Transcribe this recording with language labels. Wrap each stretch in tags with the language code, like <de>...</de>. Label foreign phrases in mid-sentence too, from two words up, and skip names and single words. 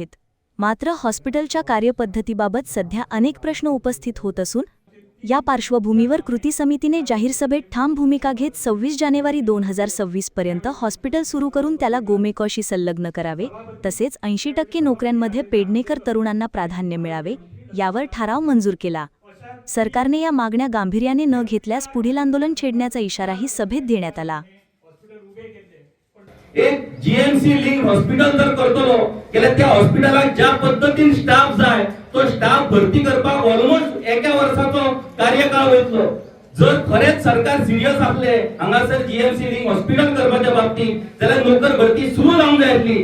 <mr>मात्र हॉस्पिटलच्या कार्यपद्धतीबाबत सध्या अनेक प्रश्न उपस्थित होत असून या पार्श्वभूमीवर कृती समितीने जाहीर सभेत ठाम भूमिका घेत 26 जानेवारी 2026 पर्यंत हॉस्पिटल सुरू करून त्याला गोमेकॉशी संलग्न करावे, तसेच 80% नोकऱ्यांमध्ये पेडणेकर तरुणांना प्राधान्य मिळावे यावर ठराव मंजूर केला। सरकारने या मागण्या गांभीर्याने न घेतल्यास पुढील आंदोलन छेडण्याचा इशाराही सभेत देण्यात आला।</mr> <kok>एक जीएमसी लिंक हॉस्पिटल जर करतलो केल्यार त्या हॉस्पिटलाक ज्या पद्धतीन स्टाफ जाय तो स्टाफ भरती करपाक ऑलमोस्ट एका वर्षाचो कार्यकाळ वयतलो। जर खरेच सरकार सिरियस आसले हांगासर जीएमसी लिंक हॉस्पिटल करपाच्या बाबतीत जाल्यार नोकर भरती सुरू जावंक जाय आसली।</kok>